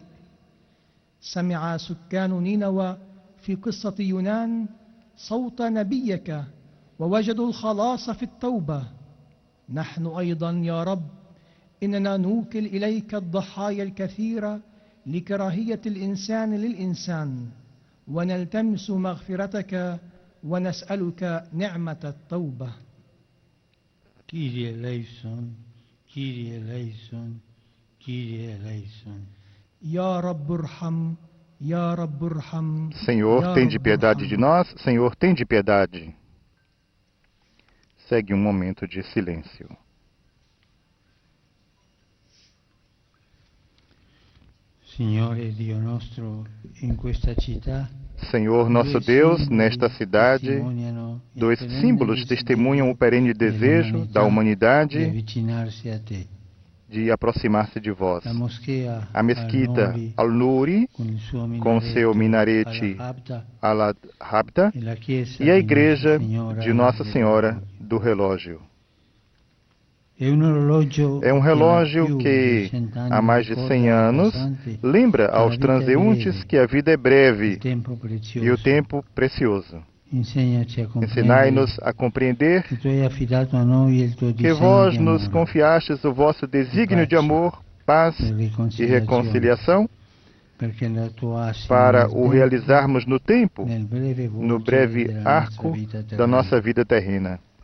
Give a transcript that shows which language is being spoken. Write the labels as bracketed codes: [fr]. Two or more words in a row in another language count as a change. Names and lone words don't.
[ar] سمع سكان نينوى في قصة يونان صوت نبيك ووجدوا الخلاص في التوبة. نحن أيضا يا رب إننا نوكل إليك الضحايا الكثيرة لكراهية الإنسان للإنسان، ونلتمس مغفرتك ونسألك نعمة التوبة. [el] Κύριε ελέησον, Κύριε ελέησον, Κύριε ελέησον. [ar] يا رب ارحم، يا رب ارحم. [pt] Senhor, [ar] يا [pt] tende [ar] رب [pt] piedade [ar] ارحم. [pt] de nós. Senhor, tende piedade. Segue um momento de silêncio. [it] Signore Dio nostro, in questa città, [pt] Senhor, nosso Deus, nesta cidade, dois símbolos testemunham o perene desejo da [it] di [pt] humanidade [it] avvicinarsi a te. [pt] de aproximar-se de vós. [it] La moschea [pt] A mesquita Al-Nuri, [it] con il suo [pt] com seu minarete [it] al-Habda, [pt] Al-Habda, [it] e la chiesa [pt] e a [it] di [pt] igreja [it] Nostra Signora [pt] de Nossa [it] del [pt] Senhora [it] Relógio. [pt] do Relógio. É um relógio que, há mais de 100 anos, lembra aos transeuntes que a vida é breve e o tempo precioso. Ensinai-nos a compreender que vós nos confiastes o vosso desígnio de amor, paz e reconciliação, para o realizarmos no tempo, no breve arco da nossa vida terrena.